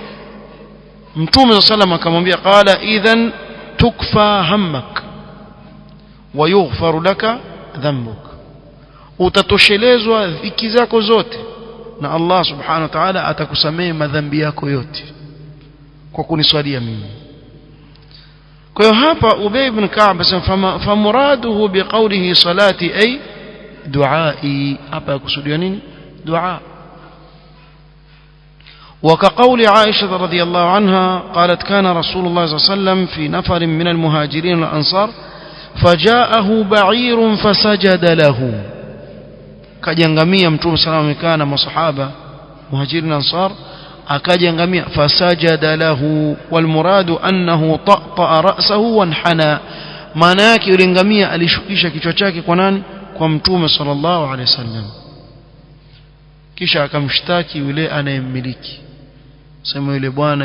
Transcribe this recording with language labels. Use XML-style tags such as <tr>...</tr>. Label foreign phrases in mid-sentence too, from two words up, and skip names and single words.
<sw>mtume sallam akamwambia</sw> <ar>قال إذن تكفى همك ويغفر لك ذنبك,</ar> <sw>utatoshelezwa dhiki zako zote na Allah</sw> <ar>سبحانه وتعالى</ar> <sw>atakusamehe madhambi yako yote kwa kuniswalia mimi. kwa hiyo hapa Ubay ibn Ka'b asema</sw> <ar>فمراده بقوله صلاتي أي دعائي,</ar> <sw>hapa kusudia nini? dua.</sw> <ar>وكقول عائشة رضي الله عنها قالت كان رسول الله صلى الله عليه وسلم في نفر من المهاجرين والأنصار فجاءه بعير فسجد له,</ar> <sw>kajangamia mtume</sw> <ar>صلى الله عليه وسلم</ar> <sw>na masahaba muhajirin na ansar akajangamia</sw> <ar>فسجد له والمراد أنه طأطأ رأسه وانحنى</ar> <sw>maana yake yule ngamia alishukisha kichwa chake kwa nani kwa mtume</sw> <ar>صلى الله عليه وسلم</ar> <sw>kisha akamshtaki yule anayemmiliki sema yule bwana</sw>